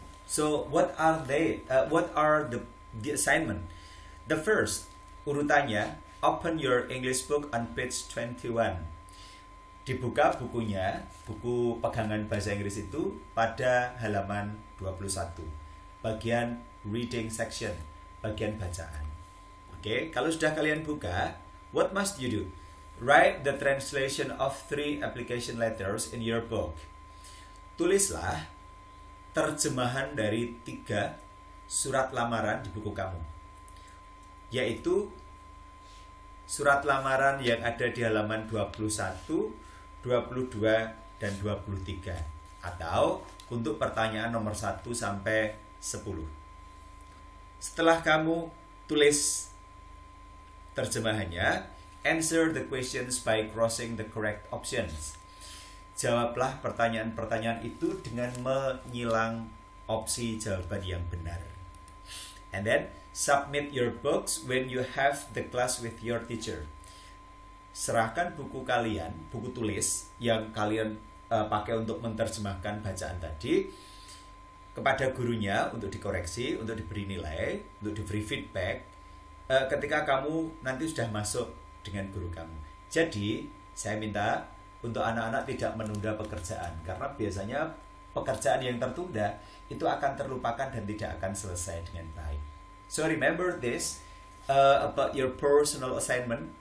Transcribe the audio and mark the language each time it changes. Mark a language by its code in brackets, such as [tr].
[en] So, what are they? What are the assignment? The first, [id] urutannya, [en] open your English book on page 21. [id] Dibuka bukunya, buku pegangan bahasa Inggris itu pada halaman 21. Bagian reading section, bagian bacaan. Oke, kalau sudah kalian buka, [en] what must you do? Write the translation of 3 application letters in your book. [id] Tulislah terjemahan dari 3 surat lamaran di buku kamu. Yaitu surat lamaran yang ada di halaman 21, 22, dan 23. Atau untuk pertanyaan nomor 1 sampai 10. Setelah kamu tulis terjemahannya, [en] answer the questions by crossing the correct options. [id] Jawablah pertanyaan-pertanyaan itu dengan menyilang opsi jawaban yang benar. [en] And then, submit your books when you have the class with your teacher. [id] Serahkan buku kalian, buku tulis yang kalian pakai untuk menerjemahkan bacaan tadi kepada gurunya untuk dikoreksi, untuk diberi nilai, untuk diberi feedback ketika kamu nanti sudah masuk dengan guru kamu. Jadi, saya minta untuk anak-anak tidak menunda pekerjaan, karena biasanya pekerjaan yang tertunda itu akan terlupakan dan tidak akan selesai dengan baik. [en] So remember this about your personal assignment.